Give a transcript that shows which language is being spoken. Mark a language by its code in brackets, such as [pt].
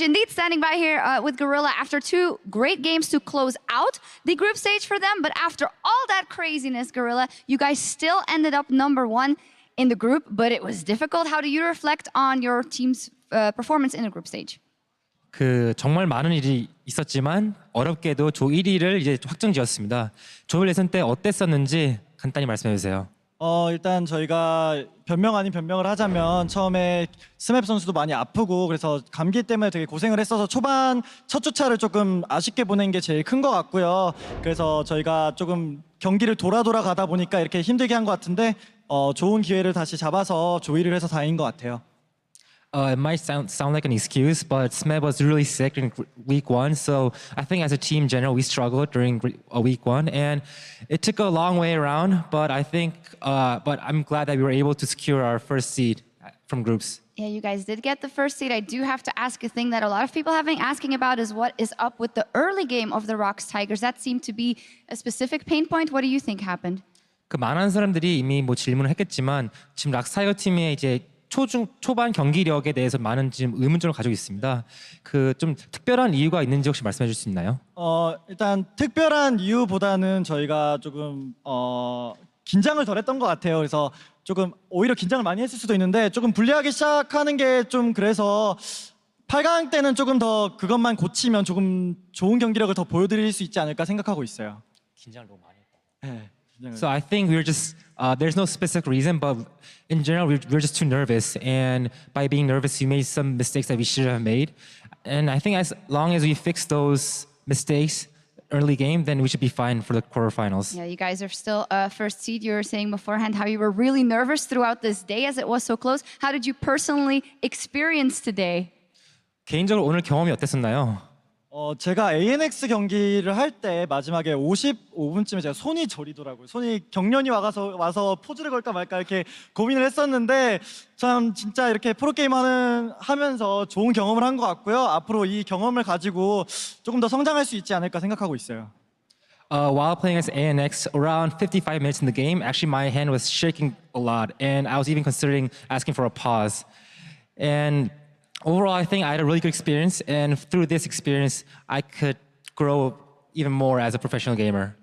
[en] Indeed, standing by here with Gorilla after 2 great games to close out the group stage for them. But after all that craziness, Gorilla, you guys still ended up #1 in the group, but it was difficult. How do you reflect on your team's performance in the group stage? [ko] 정말 많은 일이 있었지만 어렵게도 조 1위를 이제 확정지었습니다. 조별 예선 때 어땠었는지 간단히 말씀해 주세요. 일단 저희가 변명 아닌 변명을 하자면 처음에 스맵 선수도 많이 아프고 그래서 감기 때문에 되게 고생을 했어서 초반 첫 주차를 조금 아쉽게 보낸 게 제일 큰 것 같고요. 그래서 저희가 조금 경기를 돌아 가다 보니까 이렇게 힘들게 한 것 같은데 좋은 기회를 다시 잡아서 조이를 해서 다행인 것 같아요. [en] It might sound like an excuse, but Smeb was really sick in week 1, so I think as a team in general we struggled during week 1, and it took a long way around. But I think, but I'm glad that we were able to secure our first seed from groups. Yeah, you guys did get the first seed. I do have to ask a thing that a lot of people have been asking about is what is up with the early game of the ROX Tigers. That seemed to be a specific pain point. What do you think happened? [ko] 그 많은 사람들이 이미 뭐 질문을 했겠지만 지금 락스타이거 팀의 이제 초반 경기력에 대해서 많은 지금 의문점을 가지고 있습니다. 그 좀 특별한 이유가 있는지 혹시 말씀해 주실 수 있나요? 일단 특별한 이유보다는 저희가 조금 긴장을 덜했던 것 같아요. 그래서 조금 오히려 긴장을 많이 했을 수도 있는데 조금 불리하게 시작하는 게 좀 그래서 8강 때는 조금 더 그것만 고치면 조금 좋은 경기력을 더 보여드릴 수 있지 않을까 생각하고 있어요. 긴장을 너무 많이 했다. 네. [en] So I think we're just there's no specific reason, but in general we're just too nervous, and by being nervous, we made some mistakes that we should have made. And I think as long as we fix those mistakes early game, then we should be fine for the quarterfinals. Yeah, you guys are still first seed. You were saying beforehand how you were really nervous throughout this day as it was so close. How did you personally experience today? [ko] 개인적으로 오늘 경험이 어땠었나요? 제가 ANX 경기를 할 때 마지막에 55분쯤에 제가 손이 저리더라고요. 손이 경련이 와서 포즈를 걸까 말까 이렇게 고민을 했었는데 참 진짜 이렇게 프로게임 하면서 좋은 경험을 한 것 같고요. 앞으로 이 경험을 가지고 조금 더 성장할 수 있지 않을까 생각하고 있어요. [en] While playing as ANX, around 55 minutes in the game, actually my hand was shaking a lot, and I was even considering asking for a pause. And overall, I think I had a really good experience, and through this experience, I could grow even more as a professional gamer.